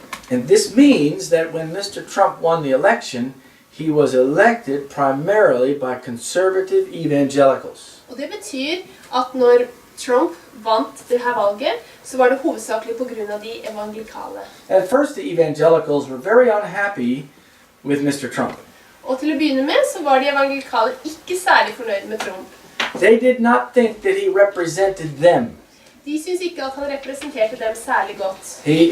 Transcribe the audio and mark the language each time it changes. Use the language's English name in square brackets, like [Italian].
[English] And this means that when Mr. Trump won the election, he was elected primarily by conservative evangelicals. [Norwegian] Og det betyr at når Trump vant det her valget, så var det hovedsakelig på grunn av de evangelikale. [English] At first the evangelicals were very unhappy with Mr. Trump. [Norwegian] Og til å begynne med så var de evangelikale ikke særlig fornøyd med Trump. [English] They did not think that he represented them. [Norwegian] De synes ikke at han representerte dem særlig godt.